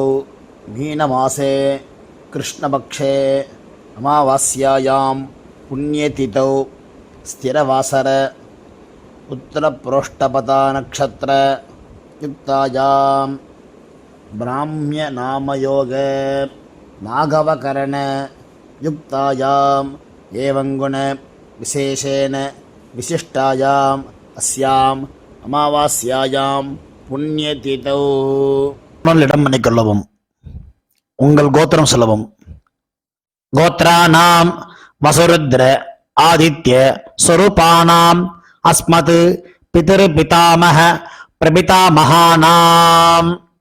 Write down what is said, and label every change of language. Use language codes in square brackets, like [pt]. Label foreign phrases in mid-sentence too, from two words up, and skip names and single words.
[sa] मीनमासे कृष्णपक्षे अमावास्यायां पुण्यतिथौ स्थिरवासर उत्तरप्रोष्ठपदा नक्षत्र युक्तायां ब्राह्म्य नामयोग नागवकरण युक्तायाम् एवं गुण विशेषेण विशिष्टायाम् अस्याम् अमावास्यायां पुण्यतिथौ. [ta] இடம் பண்ணிக்கொள்ளவும். உங்கள் கோத்திரம் சொல்லவும். [sa] गोत्राणाम् वसुरुद्र आदित्य स्वरूपाणाम् अस्मत् पितृ पितामह प्रपितामहानाम्.